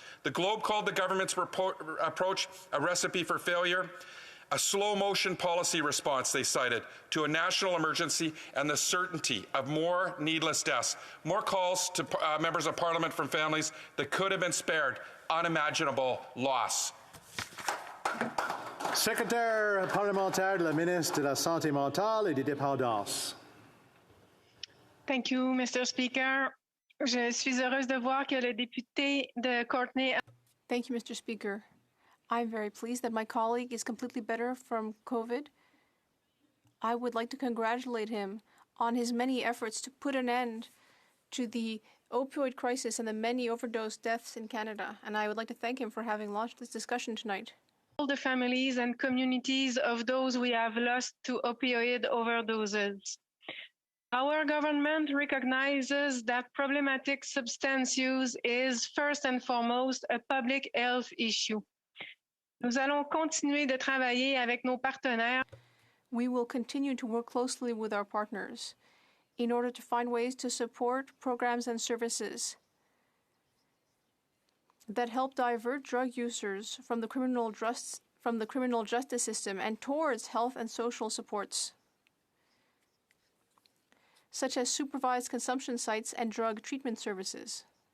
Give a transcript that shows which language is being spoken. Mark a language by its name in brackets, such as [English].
[English] The Globe called the government's approach a recipe for failure, a slow-motion policy response, they cited, to a national emergency and the certainty of more needless deaths, more calls to members of Parliament from families that could have been spared unimaginable loss. [French] Secrétaire parlementaire de la ministre de la Santé mentale et des dépendances. [English] Thank you, Mr. Speaker. [French] Je suis heureuse de voir que le député de Courtenay. [English] Thank you, Mr. Speaker. I'm very pleased that my colleague is completely better from COVID. I would like to congratulate him on his many efforts to put an end to the opioid crisis and the many overdose deaths in Canada, and I would like to thank him for having launched this discussion tonight. All the families and communities of those we have lost to opioid overdoses. Our government recognizes that problematic substance use is first and foremost a public health issue. [French] Nous allons continuer de travailler avec nos partenaires. [English] We will continue to work closely with our partners in order to find ways to support programs and services that help divert drug users from the criminal from the criminal justice system and towards health and social supports, such as supervised consumption sites and drug treatment services.